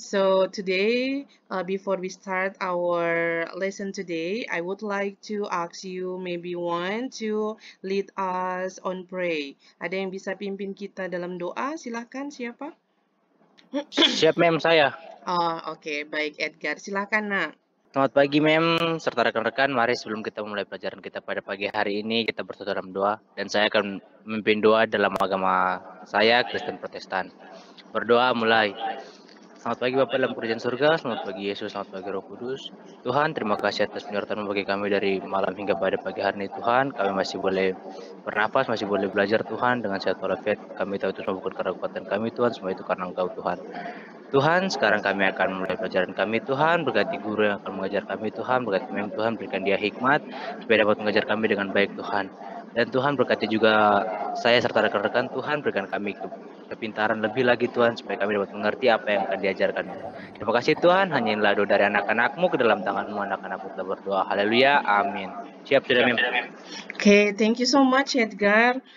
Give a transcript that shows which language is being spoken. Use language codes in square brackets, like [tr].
[en] So today, before we start our lesson today, I would like to ask you maybe one to lead us on pray. [id] Ada yang bisa pimpin kita dalam doa? Silahkan, siapa? Siap, Mem, saya. Oh, oke, baik Edgar. Silahkan, nak. Selamat pagi, Mem, serta rekan-rekan. Mari sebelum kita mulai pelajaran kita pada pagi hari ini, kita bersatu dalam doa. Dan saya akan memimpin doa dalam agama saya, Kristen Protestan. Berdoa mulai. Selamat pagi Bapak dalam kerajaan surga, selamat pagi Yesus, selamat pagi Roh Kudus. Tuhan, terima kasih atas penyertaan bagi kami dari malam hingga pada pagi hari ini Tuhan. Kami masih boleh bernafas, masih boleh belajar Tuhan dengan sehat walafiat. Kami tahu itu semua bukan karena kekuatan kami Tuhan, semua itu karena Engkau Tuhan. Tuhan, sekarang kami akan mulai pelajaran kami Tuhan, berkati guru yang akan mengajar kami Tuhan, berkati Mem Tuhan, berikan dia hikmat, supaya dapat mengajar kami dengan baik Tuhan. Dan Tuhan berkati juga saya serta rekan-rekan Tuhan, berikan kami kepintaran lebih lagi Tuhan, supaya kami dapat mengerti apa yang akan diajarkan. Terima kasih Tuhan, hanya inilah doa dari anak-anakmu ke dalam tanganmu, anak-anakku telah berdoa. Haleluya, amin. Siap sudah Mem. [en] Okay, thank you so much Edgar.